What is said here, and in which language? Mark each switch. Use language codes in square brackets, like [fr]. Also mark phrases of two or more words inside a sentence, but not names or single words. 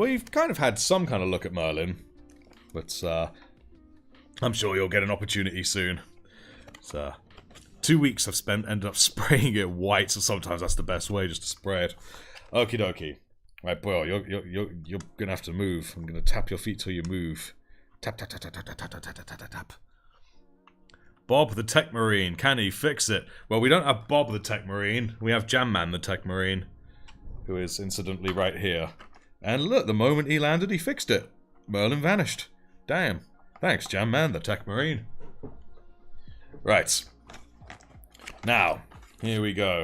[en] Well, you've kind of had some kind of look at Merlin. But, I'm sure you'll get an opportunity soon. So, 2 weeks I've ended up spraying it white, so sometimes that's the best way, just to spray it. Okie dokie. Right, boy, you're gonna have to move. I'm gonna tap your feet till you move. Tap, tap, tap, tap, tap, tap, tap, tap, tap, tap. Bob the Tech Marine, can he fix it? Well, we don't have Bob the Tech Marine. We have Jamman the Tech Marine, who is incidentally right here. And look, the moment he landed, he fixed it. Merlin vanished. Damn. Thanks, Jamman the Tech Marine. Right. Now, here we go.